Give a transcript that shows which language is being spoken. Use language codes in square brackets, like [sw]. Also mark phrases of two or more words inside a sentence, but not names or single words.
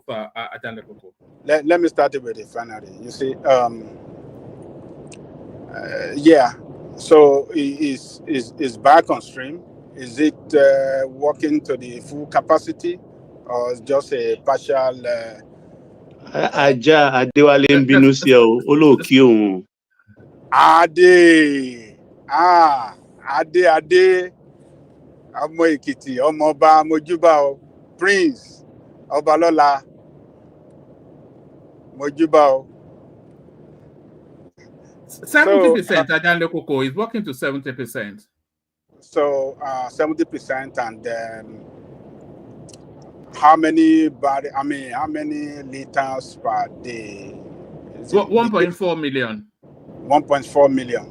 [en] Let me start it with the refinery. You see, yeah. So is back on stream. Is it working to the full capacity, or is just a partial? [yo] Aja Adewale nbinu si o olóòkì òun. Ade ọmọ Èkìtì, ọmọ ọba Mojúbà o, Prince Ọbalọ́lá Mojúbà o. [en] 70%, Ajande Koko is working to 70%. So 70%, and how many how many liters per day? Is it 1.4 million. 1.4 million.